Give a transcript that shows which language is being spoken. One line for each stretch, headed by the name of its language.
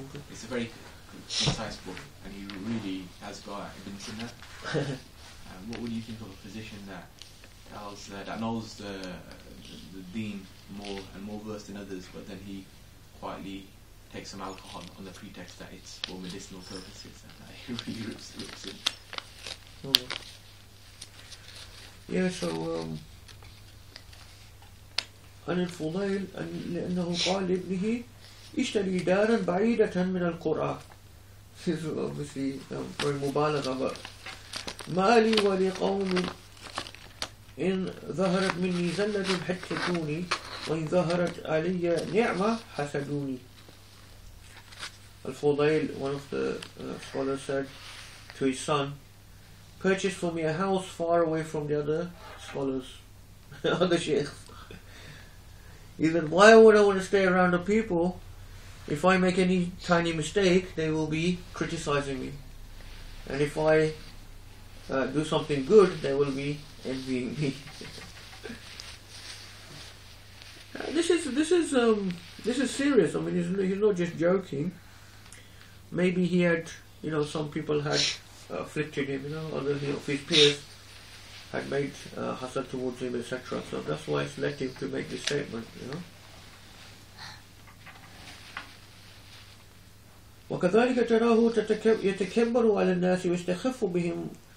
English: It's a very concise book, and he really has got Ibn Sina. What would you think of a position that that knows the deen more and more versed than others, but then he quietly takes some alcohol on the pretext that it's for medicinal purposes, and he really rips it. Yeah, so
Arabic: عن الفضيل لأنه قال لابنه اشتري دارا بعيدة من القرى.
English: This is obviously very
Arabic: مبالغة,
English: but
Arabic: ما لي ولقوم إن ظهرت مني زلة حسدوني وإن ظهرت علي نعمة حسدوني.
English: Al-Fudayl, one of the scholars, said to his son, purchase for me a house far away from the other scholars, other sheikhs. He said, why would I want to stay around the people? If I make any tiny mistake, they will be criticizing me. And if I do something good, they will be envying me. This is serious. I mean, he's not just joking. Maybe he had, some people had afflicted him, other of his peers had made hasad towards him, etc. So that's why it's led him to make this statement,
Arabic: وكذلك تراه يتكبر على الناس ويستخف بهم